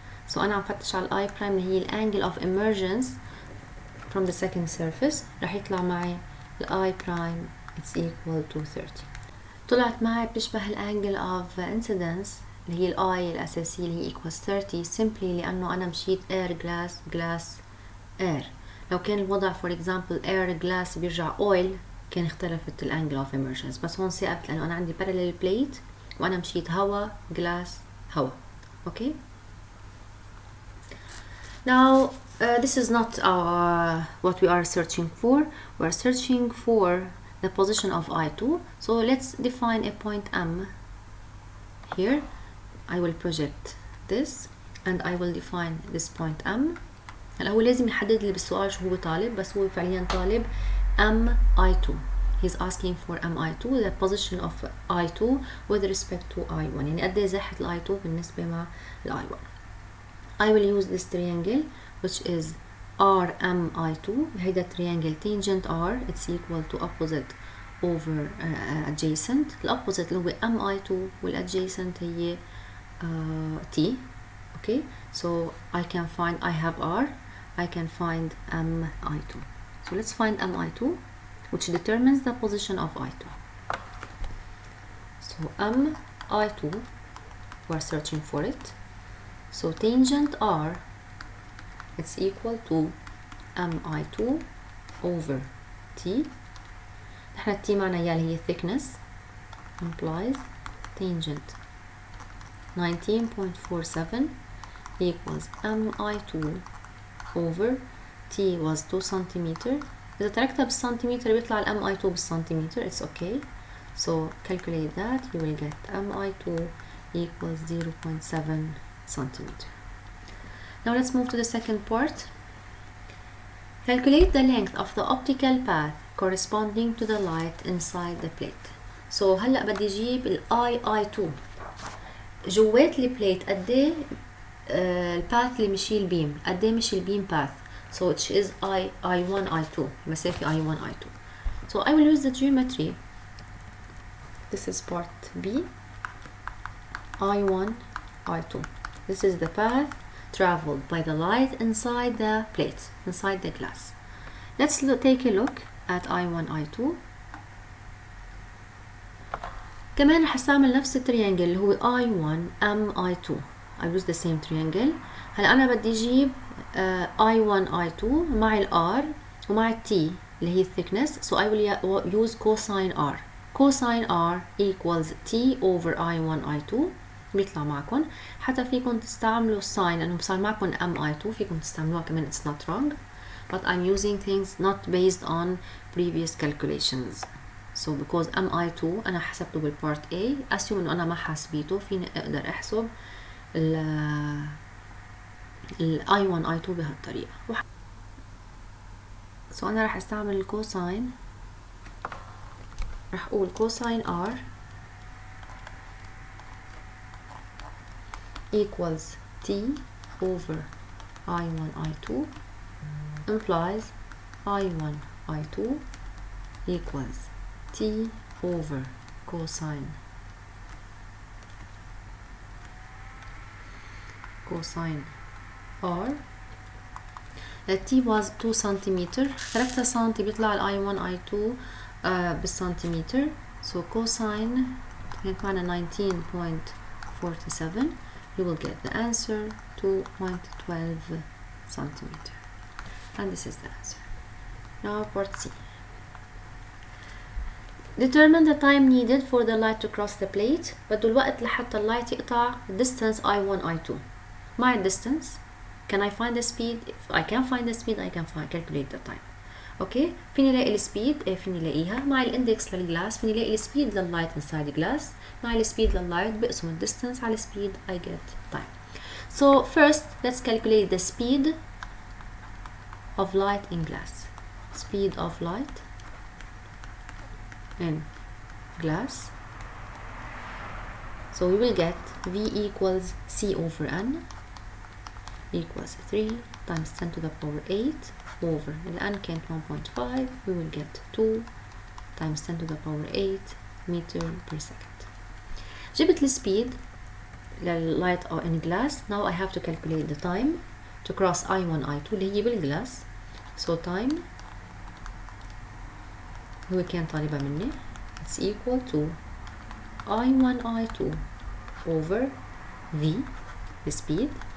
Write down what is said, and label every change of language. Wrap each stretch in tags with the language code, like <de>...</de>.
<en>so</en> <ar>أنا عم فتش على</ar> <en>I prime</en> <ar>اللي هي الانجل</ar> <en>of emergence from the second surface.</en> <ar>رح يطلع معي</ar> <en>I prime it's equal to 30.</en> <ar>طلعت معي بتشبه الانجل</ar> <en>of incidence</en> <ar>اللي هي I الأساسية اللي هي</ar> <en>equals 30 simply</en> <ar>لأنه أنا مشيت</ar> <en>air glass glass air.</en> <ar>لو كان الوضع</ar> <en>for example air glass</en> <ar>بيرجع oil كان اختلفت الانجل</ar> <en>of emergence،</en> <ar>بس هون ثابت لأنه أنا عندي</ar> <en>parallel plate</en> <ar>وأنا مشيت هوا glass هوا.</ar> <en>okay now this is not what we are searching for. we are searching for the position of I2. so let's define a point M here. I will project this and I will define this point M.</en> <ar>هلا هو لازم يحدد لي بالسؤال شو هو طالب، بس هو فعليا طالب MI2.</ar> <en>he's asking for MI2 the position of I2 with respect to I1،</en> <ar>يعني قد ايه زاحة I2 بالنسبة مع I1.</ar> <en>I will use this triangle which is RMI2. هيدا triangle tangent R it's equal to opposite over adjacent.</en> <ar>الopposite اللي هو MI2 والadjacent هي T.</ar> <en>okay so I can find I have R, I can find MI2. so let's find MI2 which determines the position of I2. so MI2 we're searching for it. so tangent R it's equal to MI2 over T.</en> <ar>نحن T معنا يا اللي هي</ar> <en>thickness implies tangent 19.47 equals MI2 over T was 2 centimeter.</en> <ar>إذا تركتها بالسنتيمتر بيطلع MI2 بالسنتيمتر</ar> <en>it's okay. so calculate that you will get MI2 equals 0.7 centimeter. now let's move to the second part. calculate the length of the optical path corresponding to the light inside the plate.</en> <ar>so هلأ بدي أجيب ال I2 جوات البليت قد ايه الباث اللي مشي البيم، قد ايه مشي البيم باث.</ar> <en>so which is I1 I2 مسافة I1 I2. so I will use the geometry. this is part B. I1 I2 this is the path traveled by the light inside the plate, inside the glass. let's take a look at I1 I2.</en> <ar>كمان رح استعمل نفس التريانجل اللي هو I1 MI2.</ar> <en>I use the same triangle.</en> <ar>هلا أنا بدي أجيب I1 I2 مع ال R ومع ال T اللي هي thickness.</ar> <en>so I will use cosine R. cosine R equals T over I1 I2.</en> <ar>بيطلع معكم. حتى فيكم تستعملوا sin لأنه صار معكم MI2 فيكم تستعملوها كمان</ar> <en>it's not wrong. but I'm using things not based on previous calculations.</en> <ar>so because MI2 أنا حسبته بالبارت A assume إنه أنا ما حاسبيته فيني أقدر أحسب ال I1 I2 بهالطريقة. so أنا راح أستعمل الكوساين، راح أقول كوساين R</ar> <en>equals T over I1 I2 implies I1 I2 equals T over cosine R.</en> <ar>T was 2 سنتيمتر، خلقتها سنتي بيطلع ال I1 I2 بالسنتيمتر.</ar> <en>so cosine كانت معنا 19.47. you will get the answer 2.12 centimeter, and this is the answer. Now part C. Determine the time needed for the light to cross the plate.</en> <ar>بده الوقت لحتى اللايت يقطع distance I1 I2.</ar> <en>مع distance can I find the speed? If I can find the speed I can calculate the time.</en> <ar>اوكي فيني الاقي السبيد، فيني الاقيها مع الاندكس للجلاس، فيني الاقي السبيد لللايت</ar> <en>inside glass</en> <ar>مع السبيد لللايت بقسم الديستنس على السبيد</ar> <en>I get time. So first let's calculate the speed of light in glass. Speed of light in glass. So we will get V equals C over N equals 3 times 10 to the power 8 over N كانت 1.5. we will get 2 times 10 to the power 8 meter per second.</en> <ar>جبت السبيد لللايت</ar> <en>in glass. now I have to calculate the time to cross I1 I2</en> <ar>اللي هي بالجلاس.</ar> <en>so time</en> <ar>هو كان طالبها مني</ar> <en>it's equal to I1 I2 over V the speed.</en>